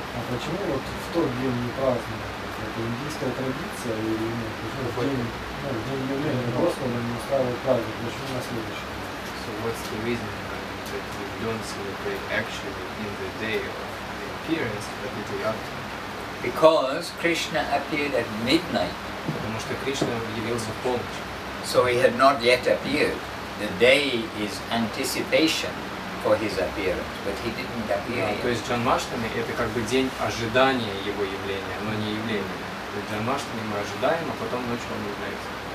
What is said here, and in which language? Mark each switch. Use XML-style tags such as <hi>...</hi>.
<ru>почему вот в тот день не празднуют? Это индийская традиция или нет? Почему в день явления Господа не устраивают праздник? Почему на следующий день?</ru> <en>So what's the reason that we don't celebrate actually in the day of the appearance, but the day after? Because Krishna appeared at midnight.</en> <ru>Потому что Кришна явился в полночь.</ru> <en>So he had not yet appeared. The day is anticipation for his appearance, but he didn't appear yet.</en> <ru>То есть Джанмаштами это как бы день ожидания его явления, но не явления. То есть Джанмаштами мы ожидаем, а потом ночью он является.</ru>